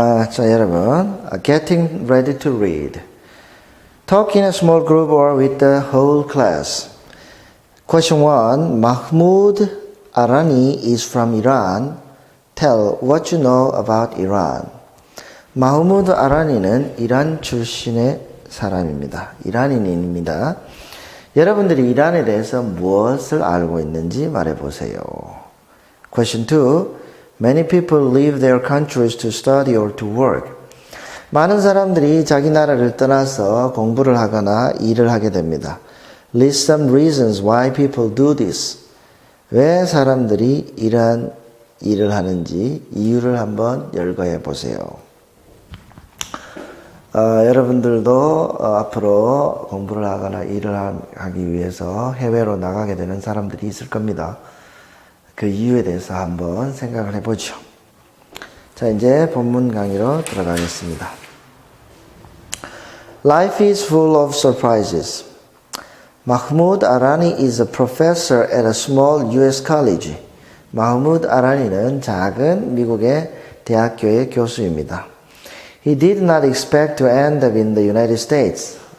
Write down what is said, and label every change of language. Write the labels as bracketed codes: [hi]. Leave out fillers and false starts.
[ko] 자, 여러분, [en] getting ready to read. Talk in a small group or with the whole class. Question 1. Mahmoud Arani is from Iran. Tell what you know about Iran. [ko] 마흐무드 아라니는 이란 출신의 사람입니다. 이란인입니다. 여러분들이 이란에 대해서 무엇을 알고 있는지 말해보세요. [en] Question 2. Many people leave their countries to study or to work. [ko] 많은 사람들이 자기 나라를 떠나서 공부를 하거나 일을 하게 됩니다. [en] List some reasons why people do this. [ko] 왜 사람들이 이러한 일을 하는지 이유를 한번 열거해 보세요. 여러분들도 앞으로 공부를 하거나 일을 하기 위해서 해외로 나가게 되는 사람들이 있을 겁니다. 그 이유에 대해서 한번 생각을 해보죠. 자, 이제 본문 강의로 들어가겠습니다. [en] Life is full of surprises. Mahmoud Arani is a professor at a small US college. [ko] 마흐무드 아라니는 작은 미국의 대학교의 교수입니다. He did not expect to end up in the United States.